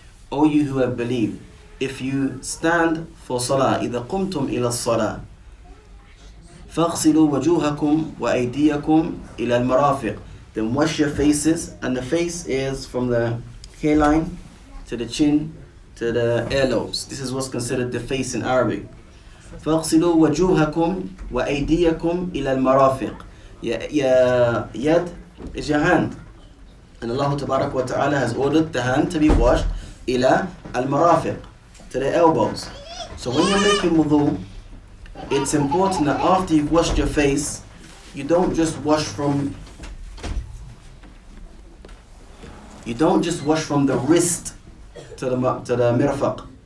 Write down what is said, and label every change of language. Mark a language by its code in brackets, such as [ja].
[en] O you who have believed, if you stand for salah, [ar] إذا قمتم إلى الصلاة فاغسلوا وجوهكم وأيديكم إلى المرافق, [en] then wash your faces, and the face is from the hairline to the chin to the earlobes. This is what's considered the face in Arabic. [ar] فاغسلوا وجوهكم وأيديكم إلى المرافق. [en] Yad is your hand, and Allah Tabarak wa Ta'ala has ordered the hand to be washed [ar] إلى المرافق, [en] to the elbows. So when you're making wudu, it's important that after you've washed your face, you don't just wash from the wrist to the mirfaq.